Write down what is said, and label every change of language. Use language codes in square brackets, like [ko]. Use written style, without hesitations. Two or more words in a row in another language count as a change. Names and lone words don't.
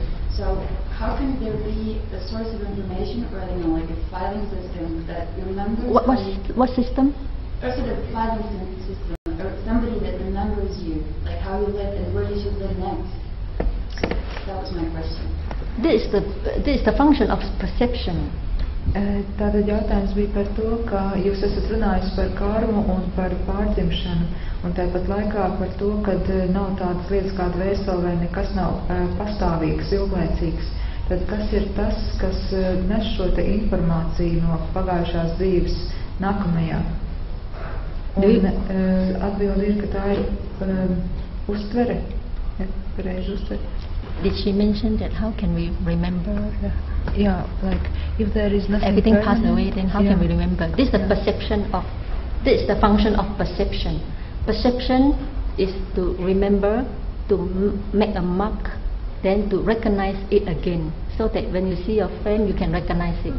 [en] So how can there be a source of information, or like a filing system that remembers? What system? Or sort of a filing system, or somebody that remembers you, like how you lived and where you should live next. That was my question. This is the function of perception. [lv] Tātad jautājums bija par to, ka jūs esat runājis par karmu un par pārdzimšanu, un tāpat laikā par to, ka nav tādas lietas kā dvēsele vai nekas nav pastāvīgs, ilglaicīgs. Tad kas ir tas, kas nes šo te informāciju no pagājušās dzīves nākamajā? Un atbildi ir, ka tā ir uztvere, pareizi uztvere. [en] Did she mention that how can we remember? Yeah, like if there is nothing everything permanent, passed away, then how can we remember? This is the perception of. This is the function of perception. Perception is to remember, to make a mark, then to recognize it again, so that when you see your friend, you can recognize it.